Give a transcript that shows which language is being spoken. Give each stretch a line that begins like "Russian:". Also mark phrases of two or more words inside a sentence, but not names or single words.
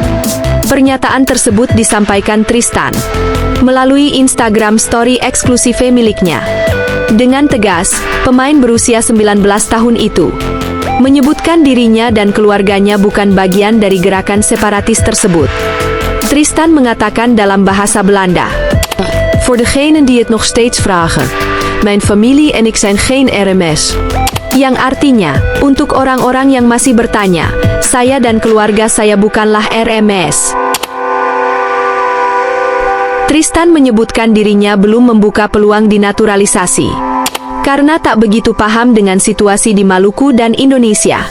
Indonesian: Pernyataan tersebut disampaikan Tristan melalui Instagram Story eksklusif miliknya. Dengan tegas, pemain berusia 19 tahun itu menyebutkan dirinya dan keluarganya bukan bagian dari gerakan separatis tersebut. Tristan mengatakan dalam bahasa Belanda,
Dutch: "Voor degenen die het nog steeds vragen, mijn familie en ik zijn geen RMS."
Indonesian: Yang artinya, untuk orang-orang yang masih bertanya, saya dan keluarga saya bukanlah RMS. Tristan menyebutkan dirinya belum membuka peluang dinaturalisasi karena tak begitu paham dengan situasi di Maluku dan Indonesia.